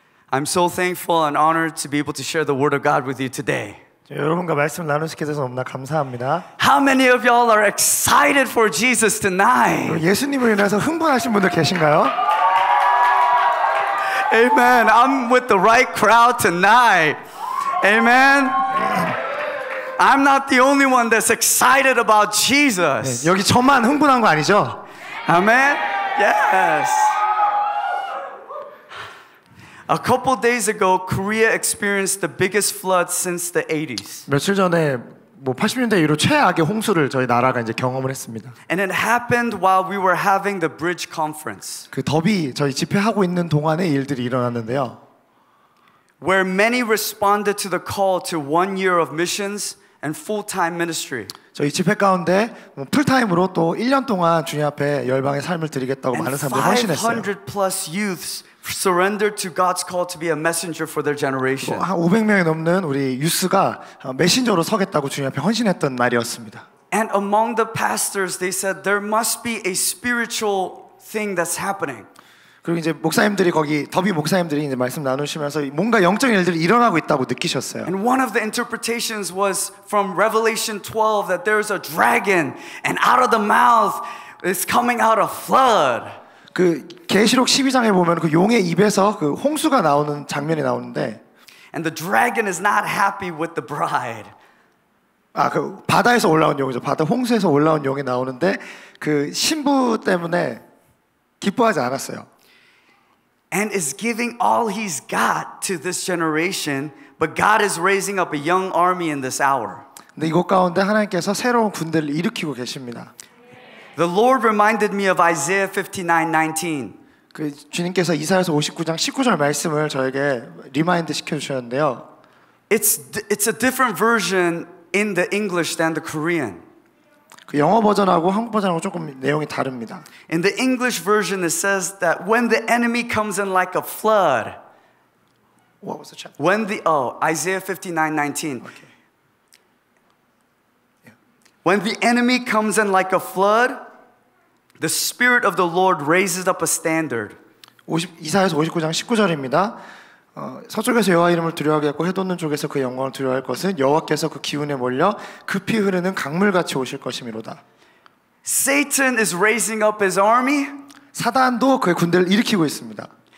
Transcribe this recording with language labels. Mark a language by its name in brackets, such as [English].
[English] I'm so thankful and honored to be able to share the word of God with you today. [Korean] 여러분과 말씀 나눌 수 있게 돼서 너무나 감사합니다. [English] How many of y'all are excited for Jesus tonight? [Korean] 예수님을 인해서 흥분하신 분들 계신가요? [English] Amen. I'm with the right crowd tonight. Amen. I'm not the only one that's excited about Jesus. [Korean] 여기 저만 흥분한 거 아니죠? [English] Amen. Yes. A couple days ago, Korea experienced the biggest flood since the 80s. [Korean] 며칠 전에 80년대 이후로 최악의 홍수를 저희 나라가 이제 경험을 했습니다. [English] And it happened while we were having the bridge conference. [Korean] 그 더비 저희 집회하고 있는 동안에 일들이 일어났는데요. [English] Where many responded to the call to 1 year of missions and full-time ministry. [Korean] 저희 집회 가운데 풀타임으로 또 1년 동안 주님 앞에 열방의 삶을 드리겠다고 많은 사람들이 헌신했어요. [English] 500 plus youths surrendered to God's call to be a messenger for their generation. [Korean] 한 500명이 넘는 우리 유스가 메신저로 서겠다고 주님 앞에 헌신했던 날이었습니다. [English] And among the pastors, they said there must be a spiritual thing that's happening. [Korean] 그리고 이제 목사님들이 거기 더비 목사님들이 이제 말씀 나누시면서 뭔가 영적인 일들이 일어나고 있다고 느끼셨어요. [English] And one of the interpretations was from Revelation 12 that there's a dragon and out of the mouth is coming out a flood. [Korean] 그 계시록 12장에 보면 그 용의 입에서 그 홍수가 나오는 장면이 나오는데, [English] and the dragon is not happy with the bride. [Korean] 그 바다에서 올라온 용이죠. 바다 홍수에서 올라온 용이 나오는데 그 신부 때문에 기뻐하지 않았어요. [English] And is giving all he's got to this generation, but God is raising up a young army in this hour. [Korean] 근데 이곳 가운데 하나님께서 새로운 군대를 일으키고 계십니다. [English] The Lord reminded me of Isaiah 59:19. [Korean] 그 주님께서 이사야서 59장 19절 말씀을 저에게 리마인드 시켜 주셨는데요. [English] It's a different version in the English than the Korean. [Korean] 그 영어 버전하고 한국 버전하고 조금 내용이 다릅니다. [English] In the English version, it says that when the enemy comes in like a flood. What was the chapter? Isaiah 59:19. Okay. Yeah. When the enemy comes in like a flood, the Spirit of the Lord raises up a standard. [Korean] 이사야서 59장 19절입니다. 서쪽에서 여호와 이름을 두려워하겠고 해돋는 쪽에서 그 영광을 두려워할 것은 여호와께서 그 기운에 몰려 급히 흐르는 강물같이 오실 것이미로다. [English] Satan is raising up his army. [Korean] 사단도 그의 군대를 일으키고 있습니다.